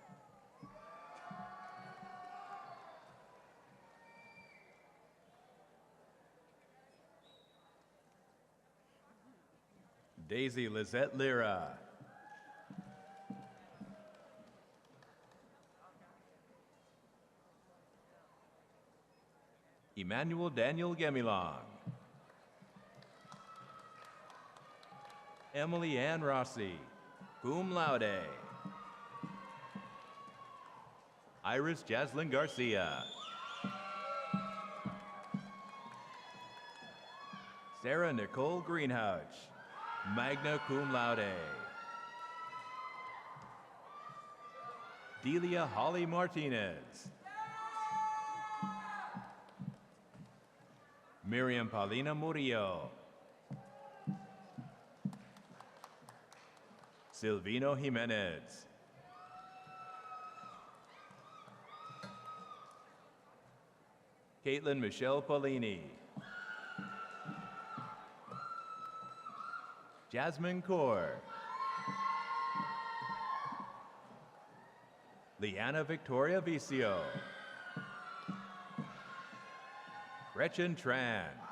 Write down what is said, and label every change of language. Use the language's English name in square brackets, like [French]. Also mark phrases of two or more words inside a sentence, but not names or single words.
[English] Daisy Lizette Lira. Emmanuel Daniel Gemilong. Emily Ann Rossi, [Latin] cum laude. [English] Iris Jaslyn Garcia. Sarah Nicole Greenhouse, [Latin] magna cum laude. [English] Delia Holly Martinez. Miriam Paulina Murillo. Silvino Jimenez. Caitlin Michelle Paulini. Jasmine Kaur. Liana Victoria Vicio. Gretchen Tran.